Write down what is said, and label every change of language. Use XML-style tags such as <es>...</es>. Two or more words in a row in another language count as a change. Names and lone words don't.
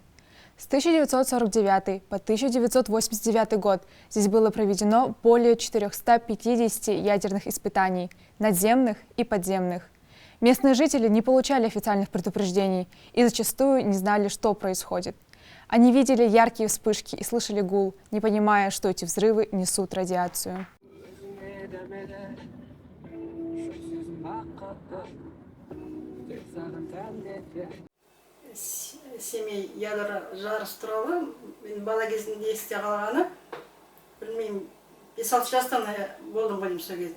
<ru>С 1949 по 1989 год здесь было проведено более 450 ядерных испытаний, надземных и подземных. Местные жители не получали официальных предупреждений и зачастую не знали, что происходит. Они видели яркие вспышки и слышали гул, не понимая, что эти взрывы несут радиацию.</ru> <kk>Семей ядро жарыс туралы мен бала кезімде есте қалғаны, білмеймін, 5-6 жастан болдым ғой сол кезде.</kk>